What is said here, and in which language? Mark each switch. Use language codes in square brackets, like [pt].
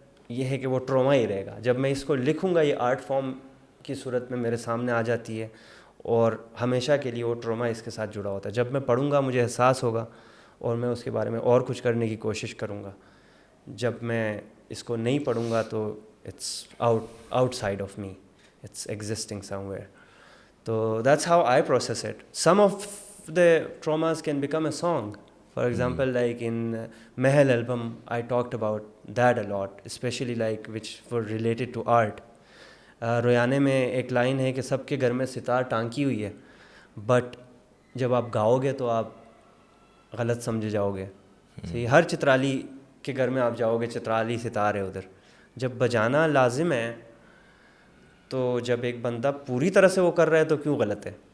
[ur] یہ ہے کہ وہ ٹراما ہی رہے گا۔ جب میں اس کو لکھوں گا یہ آرٹ فارم کی صورت میں میرے سامنے آ جاتی ہے، اور ہمیشہ کے لیے وہ ٹراما اس کے ساتھ جڑا ہوتا ہے۔ جب میں پڑھوں گا مجھے احساس ہوگا، اور میں اس کے بارے میں اور کچھ کرنے کی کوشش کروں گا۔ جب میں اس کو نہیں پڑھوں گا تو [en] It's outside of me, it's existing somewhere. [ur] تو [en] That's how I process it. Some of the traumas can become a song. For example, like in Mahal album, I talked about that a lot, especially like which were related to art. [ur] رویانے میں ایک line ہے کہ سب کے گھر میں ستار ٹانکی ہوئی ہے، but جب آپ گاؤ گے تو آپ غلط سمجھے جاؤ گے۔ ہر چترالی کے گھر میں آپ جاؤ گے، چترالی ستار ہے ادھر۔ جب بجانا لازم ہے تو جب ایک بندہ پوری طرح سے وہ کر رہا ہے تو کیوں غلط ہے؟